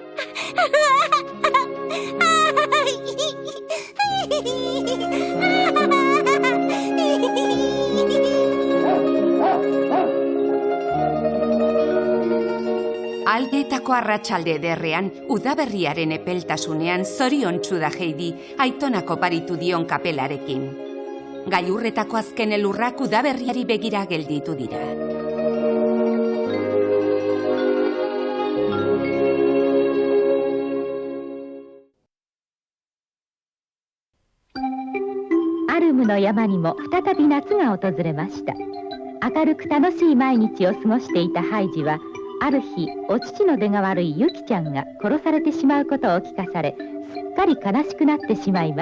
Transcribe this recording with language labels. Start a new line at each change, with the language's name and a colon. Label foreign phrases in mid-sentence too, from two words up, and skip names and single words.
Basque: Aldeetako arratsalde ederrean, udaberriaren epeltasunean zoriontsu da Heidi, Aitonako paritu dion kapelarekin. Gailurretako azken elurrak udaberriari begira gelditu dira.
Japanese: アルムの山にも再び夏が訪れました。明るく楽しい毎日を過ごしていたハイジは、ある日お乳の出が悪いユキちゃんが殺されてしまうことを聞かされ、すっかり悲しくなってしまいます。